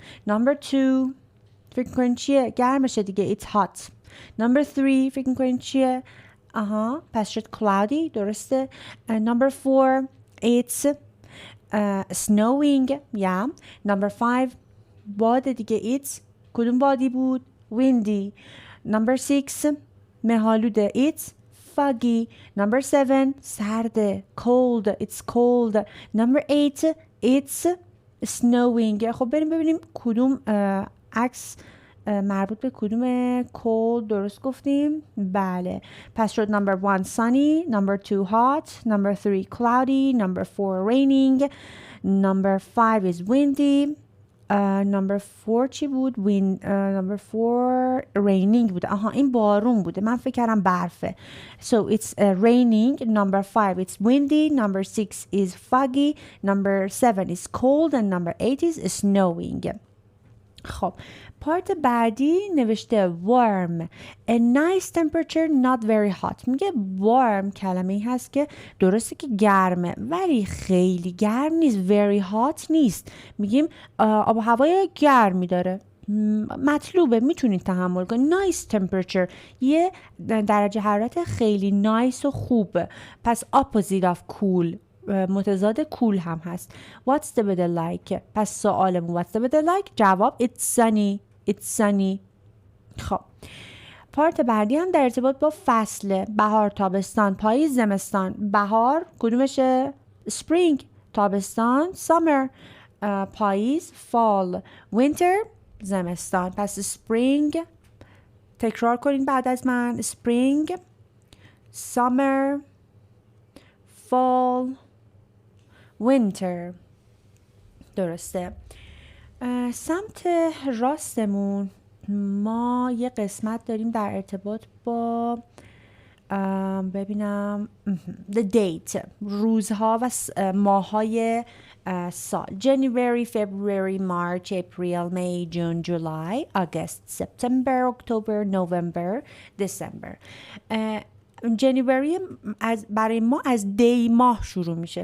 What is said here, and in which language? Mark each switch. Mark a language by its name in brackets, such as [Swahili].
[Persian] number 2 فکر میکنید چیه؟ گرمشه دیگه [English] it's hot. [Persian] number 3 فکر میکنین چیه؟ پس شد cloudy. درسته. [English] number 4 it's snowing. yeah. [Persian] number 5 باد دیگه it's کدوم بادی بود؟ windy. [English] number 6 مه‌آلوده it's foggy. number 7 [Persian] سرده [English] cold. it's cold. number 8 it's snowing. [Persian] خب بریم ببینیم کدوم عکس مربوط به کدوم cold درست گفتیم. [English] بله پس شد number 1 sunny, number 2 hot, number 3 cloudy, number 4 raining, number 5 is windy, number 4 [Persian] چی بود؟ [English] number 4 raining بوده. [Persian] این بارون بوده. من فکر کردم برفه. [English] So it's raining. number 5 it's windy. number 6 is foggy. number 7 is cold and number 8 is snowing. [Persian] خب پارت بعدی نوشته [English] warm, a nice temperature not very hot. [Persian] میگه warm کلمه ای هست که درسته که گرمه ولی خیلی گرم نیست. [English] very hot [Persian] نیست. میگیم آب و هوای گرمی داره. مطلوبه میتونید تحمل کنید. [English] nice temperature [Persian] یه درجه حرارت خیلی نایس و خوبه. پس opposite of cool متضاد کول هم هست. [English] What's the weather like؟ [Persian] پس سوالمون [English] What's the weather like؟ [Persian] جواب [English] It's sunny. It's sunny. [Persian] خب پارت بعدی هم در ارتباط با فصل. بهار، تابستان، پاییز، زمستان. بهار کدومشه؟ Spring. تابستان Summer. پاییز Fall. Winter زمستان. پس Spring تکرار کنین بعد از من. [English] Spring, Summer, Fall, winter. [Persian] درسته. سمت راستمون ما یه قسمت داریم در ارتباط با ببینم the date روزها و ماههای سال. [English] January, February, March, April, May, June, July, August, September, October, November, December. [Persian] جنوری برای ما از دی ماه شروع میشه.